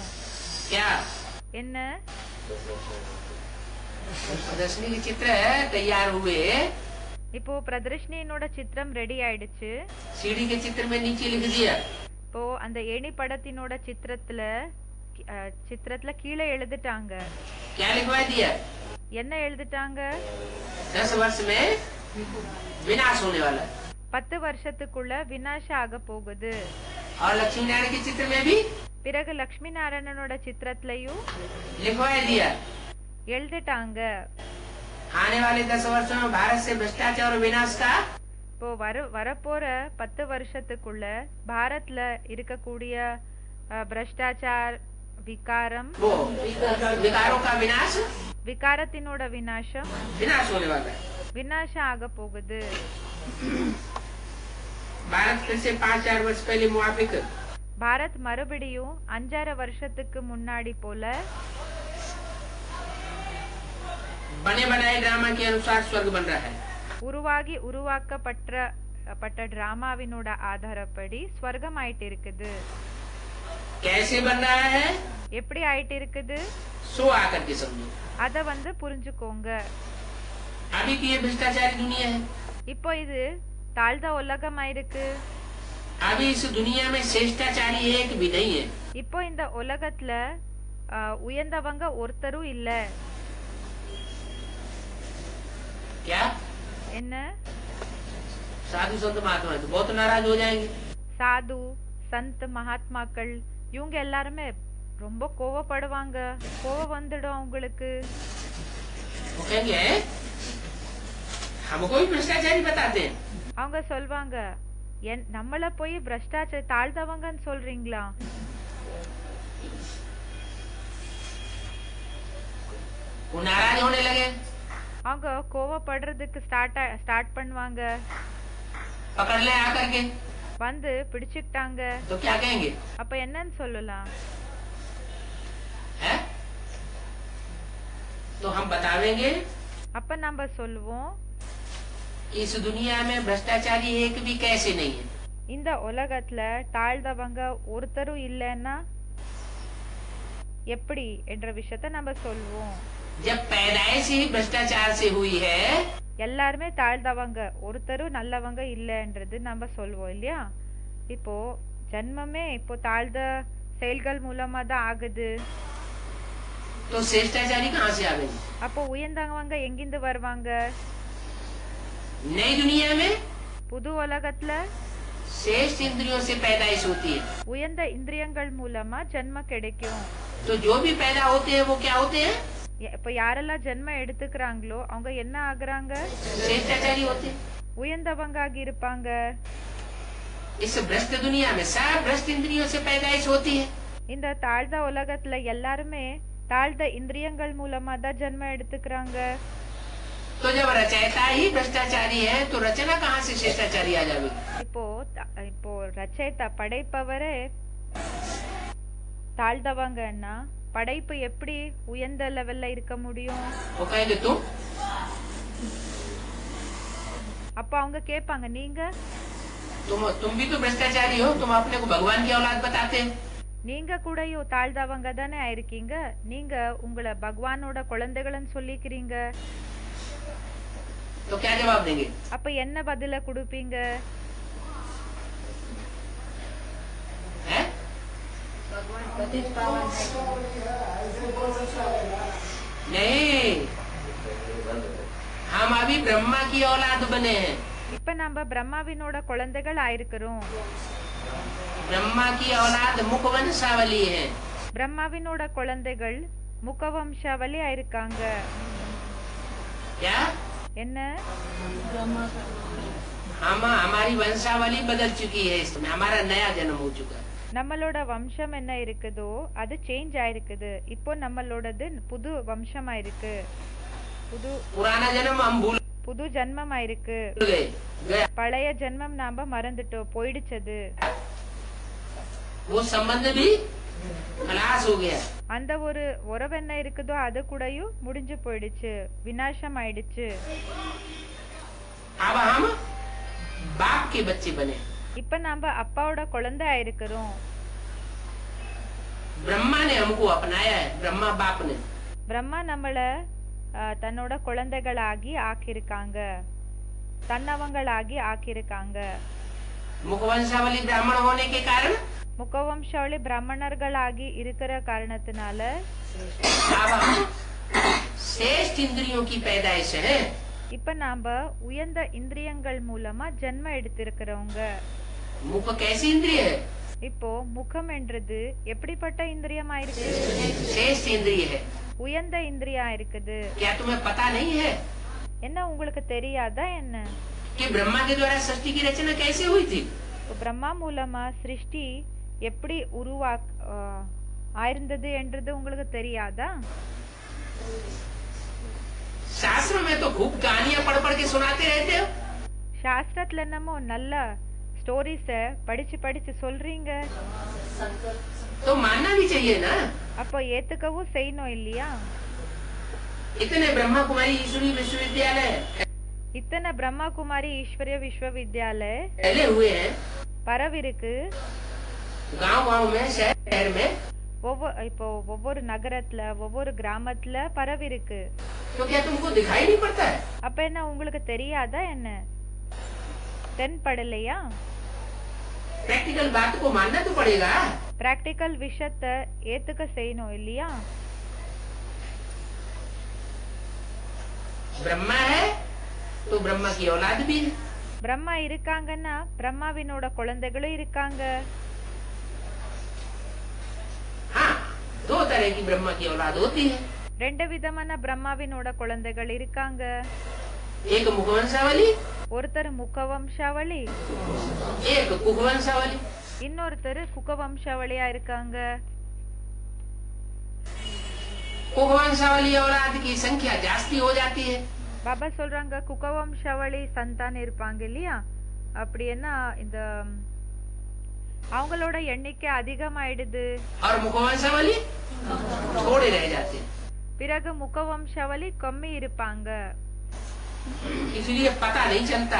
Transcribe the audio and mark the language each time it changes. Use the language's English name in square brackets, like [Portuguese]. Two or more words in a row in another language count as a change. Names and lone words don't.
[Hindi] क्या? [Tamil] என்ன? [Hindi] प्रदर्शनी के चित्र तैयार हुए, [Tamil] இப்போ பிரதர்ஷனியோட சித்திரம் ரெடி ஆயிடுச்சு. [Hindi] सीढ़ी के चित्र में नीचे लिख दिया. [Tamil] இப்போ அந்த ஏணி படத்தினோட சித்திரத்துல கீழே எழுதிட்டாங்க. [Hindi] क्या लिखवा दिया? [Tamil] என்ன எழுதிட்டாங்க? [Hindi] 10 वर्ष में विनाश होने वाला है. [Tamil] 10 வருஷத்துக்குள்ள விநாசம் ஆக போகுது. [Hindi] और लक्ष्मी नारायण के चित्र में भी [Tamil] பிறகு லட்சுமி நாராயணனோட சித்திரத்திலையும் [Hindi] लिखवा दिया. [Tamil] எழுதிட்டாங்க. [Hindi] आने वाले 10 वर्षों में भारत से भ्रष्टाचार और विनाश का [Tamil] இப்போ வரப்போற 10 வருஷத்துக்குள்ள பாரத்ல இருக்கக்கூடிய பிரஷ்டாச்சார், விகாரம், [Hindi] वो विकारों का विनाश [Tamil] விகாரத்தினோட விநாசம் [Hindi] विनाश होने वाला है. [Tamil] விநாசம் ஆக போகுது. [Hindi] भारत फिर से 5-4 वर्ष पहले मुआफिक [Tamil] பாரத் மறுபடியும் 5-6 வருஷத்துக்கு முன்னாடி போல [Hindi] बने बनाए ड्रामा के अनुसार स्वर्ग बन रहा है. [Tamil] உருவாக்கப்பட்ட டிராமாவினோட ஆதாரப்படி ஸ்வர்க்கம் ஆயிட்டு இருக்குது. [Hindi] कैसे बन रहा है? [Tamil] எப்படி ஆயிட்டு இருக்குது? [Hindi] सो आकर के समझो. [Tamil] அத புரிஞ்சுக்கோங்க. [Hindi] अभी की ये भ्रष्टाचारी दुनिया है. [Tamil] இப்போ இது தாழ்ந்த உலகம் ஆயிருக்கு. [Hindi] अभी इस दुनिया में श्रेष्ठाचारी एक भी नहीं है. [Tamil] இப்போ இந்த உலகத்துல உயர்ந்தவங்க ஒருத்தரும் இல்ல. [Hindi] क्या? [Tamil] என்ன? [Hindi] साधु संत महात्मा तो बहुत नाराज हो जाएंगे. साधु संत [Tamil] மகாத்மாக்கள் இவங்க எல்லாருமே ரொம்ப கோவப்படுவாங்க. கோவம் வந்துடும் அவங்களுக்கு. [Hindi] वो कहेंगे हमको भी भ्रष्टाचारी बताते हैं. [Tamil] அவங்க சொல்வாங்க, நம்மள போய் பிரஷ்டாச்சார தாழ்ந்தவங்கன்னு சொல்றீங்களா? [Hindi] वो नाराज होने लगे. [Tamil] அவங்க கோவப்படுறதுக்கு ஸ்டார்ட் பண்ணுவாங்க. [Hindi] पकड़ ले आकर के [Tamil] வந்து பிடிச்சுக்கிட்டாங்க. [Hindi] तो क्या कहेंगे? [Tamil] அப்ப என்னன்னு சொல்லலாம்? [Hindi] है? तो हम बतावेंगे [Tamil] அப்ப நம்ம சொல்லுவோம், [Hindi] इस दुनिया में भ्रष्टाचारी एक भी कैसे नहीं है. [Tamil] இந்த உலகத்துல தாழ்ந்தவங்க ஒருத்தரும் இல்லைன்னா எப்படி என்ற விஷயத்த நம்ம சொல்லுவோம். [Hindi] जब पैदाइश ही भ्रष्टाचार से हुई है, [Tamil] எல்லாருமே தாழ்ந்தவங்க, ஒருத்தரும் நல்லவங்க இல்லைன்றது நம்ம சொல்லுவோம் இல்லையா? இப்போ ஜன்மமே இப்போ தாழ்ந்த செயல்கள் மூலமா தான் ஆகுது. [Hindi] तो श्रेष्ठाचारी कहाँ से आवेंगे? [Tamil] அப்போ உயர்ந்தவங்க எங்கிருந்து வருவாங்க? [Hindi] नई दुनिया में [Tamil] புது உலகத்துல [Hindi] श्रेष्ठ इंद्रियों से पैदाइश होती है. [Tamil] உயர்ந்த இந்திரியங்கள் மூலமா ஜென்ம கிடைக்கும். [Hindi] तो जो भी पैदा होते हैं वो क्या होते हैं? [Tamil] இப்ப யாரெல்லாம் ஜென்ம எடுத்துக்கிறாங்களோ அவங்க என்ன ஆகுறாங்க? [Hindi] श्रेष्ठाचारी होते हैं. [Tamil] உயர்ந்தவங்க ஆகி இருப்பாங்க. [Hindi] इस भ्रष्ट दुनिया में सब भ्रष्ट इंद्रियों से पैदाइश होती है. [Tamil] இந்த தாழ்ந்த உலகத்துல எல்லாருமே தாழ்ந்த இந்திரியங்கள் மூலமா தான் ஜென்ம எடுத்துக்கிறாங்க. [Hindi] तो जब रचयिता ही भ्रष्टाचारी है तो रचना कहाँ से श्रेष्ठाचारी आ जाएगी? [Tamil] இப்போ ரச்சயிता படைப்பவரே தாழ்ந்தவங்கன்னா படைப்பு எப்படி உயர்ந்த லெவல்ல இருக்க முடியும்? [Hindi] वो कहेंगे [Tamil] அப்ப அவங்க கேட்பாங்க, நீங்க [Hindi] तुम भी तो भ्रष्टाचारी हो, तुम अपने को भगवान की औलाद बताते हैं. [Tamil] நீங்க கூடயோ தாழ்ந்தவங்க தானே ஆயிருக்கீங்க, நீங்க உங்களை பகவானோட குழந்தைகள்னு சொல்லிக்கிறீங்க. [Hindi] तो क्या जवाब देंगे? [Tamil] அப்ப என்ன பதில கொடுப்பீங்க? [Hindi] हैं? नहीं, हम अभी ब्रह्मा की औलाद बने हैं। [Tamil] இப்ப நம்ம பிரம்மாவினோட குழந்தைகள் ஆயிருக்கிறோம். [Hindi] ब्रह्मा की औलाद मुखवंशावली है। [Tamil] பிரம்மாவினோட குழந்தைகள் முகவம்சாவளி ஆயிருக்காங்க. [Hindi] क्या? [Tamil] என்ன? [Hindi] हमारी वंशावली बदल चुकी है, इसमें हमारा नया जन्म हो चुका है। [Tamil] நம்மளோட வம்சம் என்ன இருக்குதோ அது சேஞ்ச் ஆயிருக்குது. இப்போ நம்மளோடது புது வம்சம் ஆயிருக்கு. [Hindi] पुराना जन्म हम भूल [Tamil] புது ஜன்மம் ஆயிருக்கு. [Hindi] गए। [Tamil] பழைய ஜென்மம் நாம மறந்துட்டோம், போயிடுச்சது. [Hindi] वो संबंध भी खलास हो गया। [Tamil] அந்த ஒரு உறவு என்ன இருக்குதோ அது கூடயும் முடிஞ்சு போயிடுச்சு, விநாசம் ஆயிடுச்சு. [Hindi] अब हम बाप के बच्चे बने। [Tamil] இப்ப நாம அப்பாவோட குழந்தை ஆயிருக்கிறோம். [Hindi] ब्रह्मा ने हमको अपनाया है, ब्रह्मा बाप ने। [Tamil] பிரம்மா நம்மள தன்னோட குழந்தைகளாகி ஆக்கியிருக்காங்க, தன்னவங்களாகி ஆக்கியிருக்காங்க. [Hindi] मुखवंशावली ब्राह्मण होने के कारण [Tamil] முகவம்சாவளி பிராமணர்களாகி இருக்கிற காரணத்தினால [Hindi] अब हम श्रेष्ठ इंद्रियों की पैदाइश है। [Tamil] இப்ப நாம உயர்ந்த இந்திரியங்கள் மூலமா ஜென்ம எடுத்திருக்கிறவங்க. [Hindi] मुख कैसी इंद्रिय है? [Tamil] இப்போ முகம் என்றது எப்படிப்பட்ட இந்திரியமா இருக்கு? [Hindi] श्रेष्ठ इंद्रिय है। [Tamil] உயர்ந்த இந்திரியா இருக்குது. [Hindi] क्या तुम्हें पता नहीं है [Tamil] என்ன உங்களுக்கு தெரியாதா என்ன? [Hindi] कि ब्रह्मा के द्वारा सृष्टि की रचना कैसे हुई थी? [Tamil] பிரம்மா மூலமா சிருஷ்டி எப்படி ஆயிருந்தது என்றது உங்களுக்கு தெரியாதா? [Hindi] शास्त्र में तो खूब कहानियां पढ़ पढ़ के सुनाते रहते हो। [Tamil] சாஸ்திரத்துல என்னமோ நல்ல ஸ்டோரிஸ படிச்சு படிச்சு சொல்றீங்க. [Hindi] तो मानना भी चाहिए ना। [Tamil] அப்போ ஏத்துக்கவும் செய்யணும் இல்லையா? [Hindi] इतने ब्रह्मा कुमारी ईश्वरी विश्वविद्यालय [Tamil] இத்தனை பிரம்மா குமாரி ஈஸ்வரிய விஸ்வவித்யாலய [Hindi] पहले हुए हैं, [Tamil] பரவிருக்கு. [Hindi] गांव गांव में शहर में। [Tamil] இப்போ ஒவ்வொரு நகரத்துல ஒவ்வொரு கிராமத்துல பரவிருக்கு. [Hindi] तो क्या तुमको दिखाई नहीं पड़ता है? [Tamil] அப்ப என்ன உங்களுக்கு தெரியாதா என்ன? தென்படலையா? [Hindi] प्रैक्टिकल बात को मानना तो पड़ेगा। [Tamil] பிராக்டிக்கல் விஷயத்தை ஏத்துக்க செய்யணும் இல்லையா? [Hindi] ब्रह्मा है तो ब्रह्मा की औलाद भी है। [Tamil] பிரம்மா இருக்காங்கன்னா பிரம்மாவினோட குழந்தைகளும் இருக்காங்க. [Hindi] हाँ, दो तरह की ब्रह्मा की औलाद होती है। [Tamil] ரெண்டு விதமான பிரம்மாவினோட குழந்தைகள் இருக்காங்க. [Hindi] एक मुखवंशावली, [Tamil] ஒருத்தர் முகவம்சாவளி, [Hindi] एक कुखवंशावली। [Tamil] இன்னொருத்தர் குகவம்சாவளியா இருக்காங்க. [Hindi] कुखवंशावली औलाद की संख्या जास्ती हो जाती है। [Tamil] பாபா சொல்றாங்க குகவம்சாவளி சந்தானம் இருப்பாங்க இல்லையா? அப்படின்னா இந்த அவங்களோட எண்ணிக்கை அதிகமாயிடுது. [Hindi] और मुखवंशावली थोड़े रह जाते हैं। [Tamil] பிறகு முகவம்சாவளி கம்மி இருப்பாங்க. [Hindi] इसलिए पता नहीं चलता।